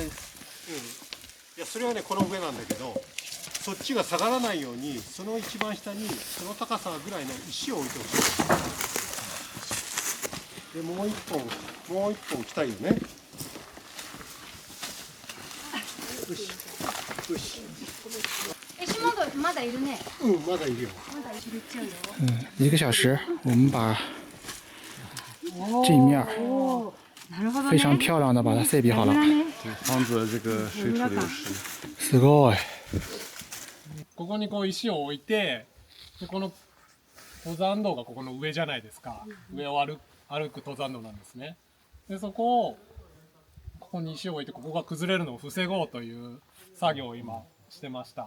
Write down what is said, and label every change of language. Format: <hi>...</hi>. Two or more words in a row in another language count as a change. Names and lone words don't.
<ja>いや、それはね、この上なんだけど、そっちが下がらないように、その一番下に、その高さぐらいの石を置いてほしい。で、もう一本来たいよね。よし。島がまだいるね。まだいるよ。まだいるっちゃうよ。</ja> <zh>1个小时，我们把这一面非常漂亮的把它塞比好了。防止这个水土流失。</zh> <ja>すごい。ここにこう石を置いて、でこの登山道がここの上じゃないですか。上を歩く登山道なんですね。でそこをここに石を置いてここが崩れるのを防ごうという作業を今してました。</ja>